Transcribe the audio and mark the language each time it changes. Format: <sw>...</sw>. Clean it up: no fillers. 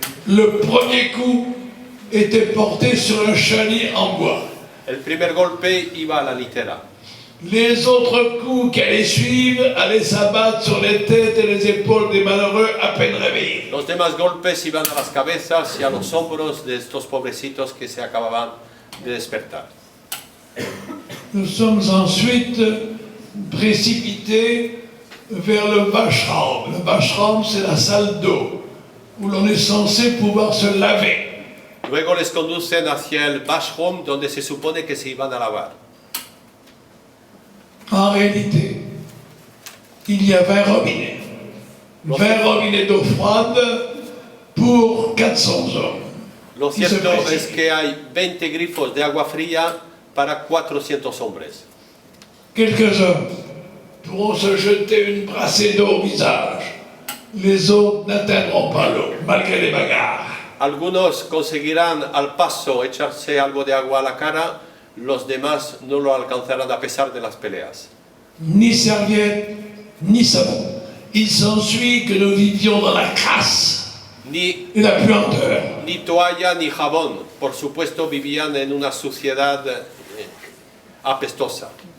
<fr>Le premier coup était porté sur un chalit en bois.</fr> <es>El primer golpe iba a la litera.</es> <fr>Les autres coups qui allaient suivre allaient s'abattre sur les têtes et les épaules des malheureux à peine réveillés.</fr> <es>Los demás golpes iban a las cabezas y a los hombros de estos pobrecitos que se acababan de despertar.</es> <fr>Nous sommes ensuite précipités vers le Washraum. Le Washraum, c'est la salle d'eau où l'on est censé pouvoir se laver.</fr> <es>Luego les conducen hacia el Washroom, donde se supone que se iban a lavar.</es> <fr>En réalité, il y a 20 robinets. 20 robinets d'eau froide pour 400 hommes.</fr> <es>Lo cierto es que hay 20 grifos de agua fría para 400 hombres.</es> <fr>Quelques hommes pourront se jeter une brassée d'eau au visage. Les autres n'atteindront pas l'eau, malgré les bagarres.</fr> <es>Algunos conseguirán al paso echarse algo de agua a la cara, los demás no lo alcanzarán a pesar de las peleas.</es> <fr>Ni serviette, ni savon. Il s'ensuit que nous vivions dans la crasse</fr> <es>Ni,</es> <fr>et la puanteur.</fr> <es>ni toalla ni jabón, por supuesto vivían en una suciedad apestosa.</es>